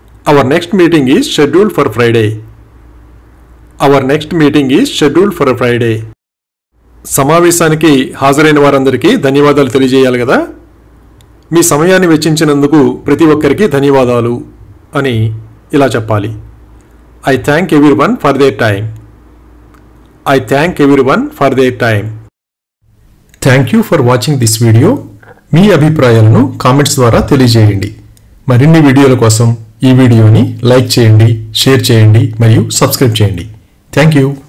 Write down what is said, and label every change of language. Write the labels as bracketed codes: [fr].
[en] Our next meeting is scheduled for Friday. Our next meeting is scheduled for a Friday. [te] సమావేశానికి హాజరైన వారందరికీ ధన్యవాదాలు తెలియజేయాలి కదా. మీ సమయాన్ని వెచ్చించినందుకు ప్రతి ఒక్కరికి ధన్యవాదాలు అని ఇలా చెప్పాలి. [en] I thank everyone for their time. I thank everyone for their time. Thank you for watching this video. [te] మీ అభిప్రాయాలను కామెంట్స్ ద్వారా తెలియజేయండి. మరిన్ని వీడియోల కోసం ఈ వీడియోని లైక్ చేయండి, షేర్ చేయండి మరియు సబ్స్క్రైబ్ చేయండి. [en] Thank you.